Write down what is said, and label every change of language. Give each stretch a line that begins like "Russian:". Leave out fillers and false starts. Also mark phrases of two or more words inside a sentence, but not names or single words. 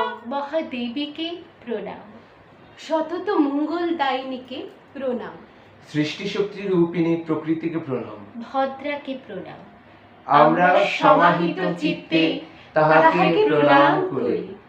Bangla: মহাদেবীকে প্রণাম, শতত মঙ্গল দায়িনীকে প্রণাম, সৃষ্টি শক্তি রূপিণী প্রকৃতিকে প্রণাম, ভদ্রাকে প্রণাম। আমরা সমাহিত চিত্তে তাহাকে প্রণাম করি।